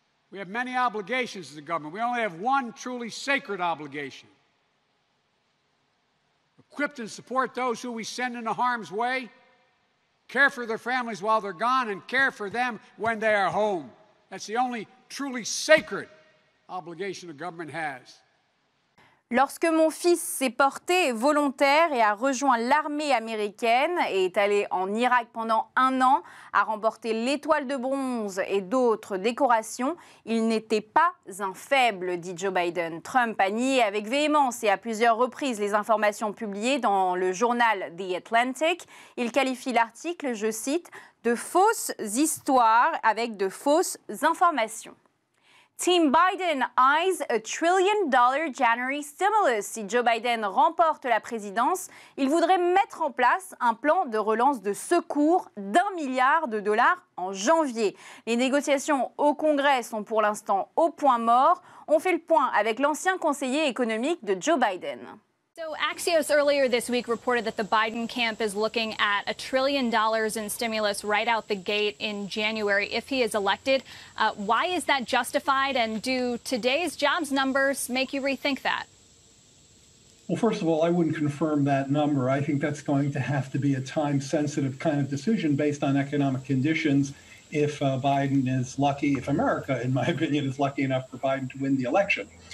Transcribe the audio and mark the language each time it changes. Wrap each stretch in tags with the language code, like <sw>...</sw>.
<en>We have many obligations as a government. We only have one truly sacred obligation. Equip and support those who we send into harm's way, care for their families while they're gone, and care for them when they are home. That's the only truly sacred obligation a government has.</en> <fr>Lorsque mon fils s'est porté volontaire et a rejoint l'armée américaine et est allé en Irak pendant 1 an, a remporté l'étoile de bronze et d'autres décorations, il n'était pas un faible, dit Joe Biden. Trump a nié avec véhémence et à plusieurs reprises les informations publiées dans le journal The Atlantic. Il qualifie l'article, je cite, de fausses histoires avec de fausses informations.</fr> <en>Team Biden eyes $1 trillion January stimulus.</en> <fr>Si Joe Biden remporte la présidence, il voudrait mettre en place un plan de relance de secours d'1 milliard de dollars en janvier. Les négociations au Congrès sont pour l'instant au point mort. On fait le point avec l'ancien conseiller économique de Joe Biden.</fr> <en>So Axios earlier this week reported that the Biden camp is looking at $1 trillion in stimulus right out the gate in January if he is elected. Why is that justified, and do today's jobs numbers make you rethink that? Well, first of all, I wouldn't confirm that number. I think that's going to have to be a time-sensitive kind of decision based on economic conditions if Biden is lucky, if America, in my opinion, is lucky enough for Biden to win the election.</en>